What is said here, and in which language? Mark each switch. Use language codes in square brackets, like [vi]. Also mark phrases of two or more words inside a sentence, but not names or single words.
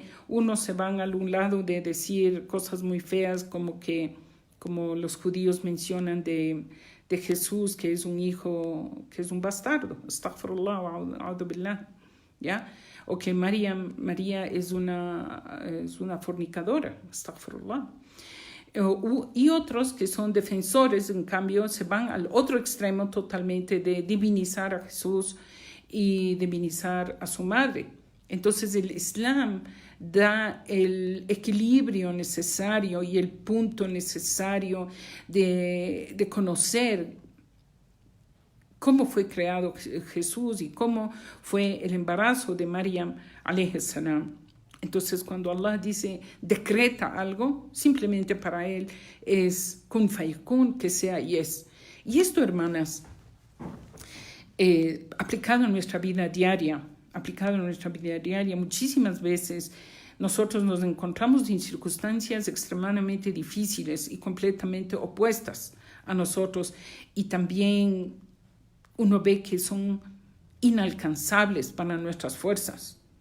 [es] Unos se van a un lado de decir cosas muy feas como los judíos mencionan de Jesús, que es un hijo, que es un bastardo, [ar] أستغفر الله وأعوذ بالله, [es] ¿ya? O que María es una fornicadora, astaghfirullah. Y otros que son defensores, en cambio, se van al otro extremo totalmente de divinizar a Jesús y divinizar a su madre. Entonces el Islam da el equilibrio necesario y el punto necesario de conocer cómo fue creado Jesús y cómo fue el embarazo de Maryam [ar] عليه السلام. [es] Entonces, cuando Allah dice, decreta algo, simplemente para él es [ar] كن فيكون, [es] que sea y es. Y esto, hermanas, aplicado en nuestra vida diaria, muchísimas veces nosotros nos encontramos en circunstancias extremadamente difíciles y completamente opuestas a nosotros, y también uno ve que son inalcanzables para nuestras fuerzas.